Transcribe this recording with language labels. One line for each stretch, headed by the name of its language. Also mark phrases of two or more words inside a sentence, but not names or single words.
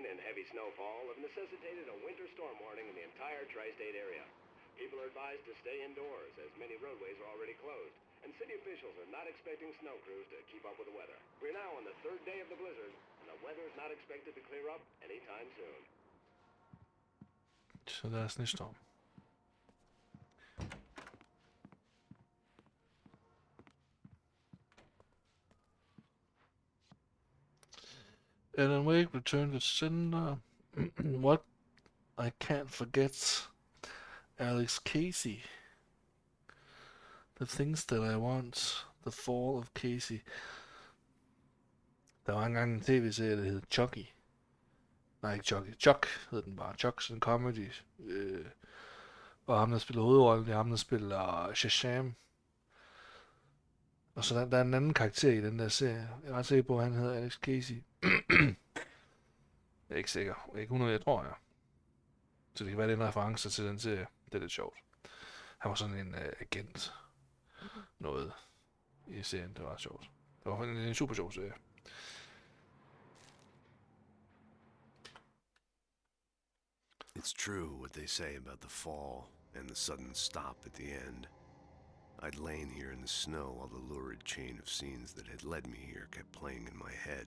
English: and heavy snowfall have necessitated a winter storm warning in the entire tri-state area. People are advised to stay indoors as many roadways are already closed, and city officials are not expecting snow crews to keep up with the weather. We're now on the third day of the blizzard, and the weather is not expected to clear up anytime soon.
Danish: Så der er snestorm.
English: Alan Wake returned to sender. What? I can't forget. Alex Casey. The things that I want. The fall of Casey.
Danish: Der var engang en tv-serie, der hed Chucky. Nej, ikke Chucky. Chuck hed den bare.
English: Chuck's en comedy.
Danish: Og ham, der spiller hovedrollen, det er ham, der spiller Shazam. Og så der er en anden karakter i den der serie. Jeg er ret sikker på, at han hedder Alex Casey. Jeg er ikke sikker. Jeg er ikke 100, jeg tror jeg. Så det kan være, det er en reference til den serie. Det er lidt sjovt. Han var sådan en agent. Noget i serien. Det var sjovt. Det var en super sjov serie.
English: It's true what they say about the fall and the sudden stop at the end. I'd lain here in the snow while the lurid chain of scenes that had led me here kept playing in my head.